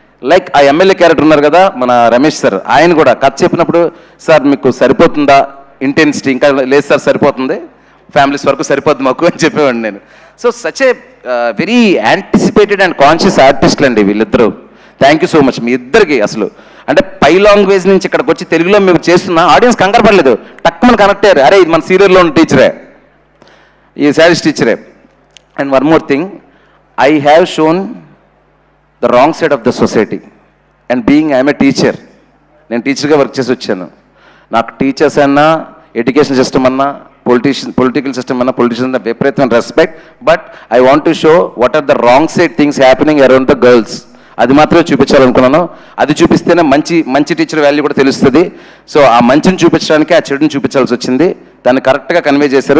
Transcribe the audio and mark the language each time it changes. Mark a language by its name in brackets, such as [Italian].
[Telugu] Like ఆ MLA character ఉన్నారు కదా మన రమేష్ సార్, ఆయన కూడా కథ చెప్పినప్పుడు, సార్ మీకు సరిపోతుందా ఇంటెన్సిటీ, ఇంకా లేదు సార్ సరిపోతుంది, ఫ్యామిలీస్ వరకు సరిపోద్ది మాకు అని చెప్పేవాడిని నేను. [English] so such a very anticipated and conscious [Telugu] ఆర్టిస్టులు అండి వీళ్ళిద్దరూ. [English] thank you so much [Telugu] మీ ఇద్దరికి. అసలు అంటే పై లాంగ్వేజ్ నుంచి ఇక్కడికి వచ్చి తెలుగులో మేము చేస్తున్నా ఆడియన్స్ కంగారు పడలేదు, టక్కుమని కనెక్ట్ అయ్యారు, అరే ఇది మన సీరియల్లో ఉన్న టీచరే, ఈ saris టీచరే. [English] and one more thing, I have shown the wrong side of the society, and being I am a teacher, [Telugu] నేను టీచర్గా వర్క్ చేసి వచ్చాను. నాకు టీచర్స్ అన్నా, ఎడ్యుకేషన్ సిస్టమ్ అన్నా, పొలిటికల్ సిస్టమ్ అన్నా, పొలిటీషియన్స్ అన్నా విపరీతమైన respect. [English] But I want to show what are the wrong side things happening around the girls. [Telugu] అది మాత్రమే చూపించాలనుకున్నాను. అది చూపిస్తేనే మంచి టీచర్ వాల్యూ కూడా తెలుస్తుంది. సో ఆ మంచిని చూపించడానికి ఆ చెడుని చూపించాల్సి వచ్చింది. దాన్ని కరెక్ట్గా కన్వే చేశారు.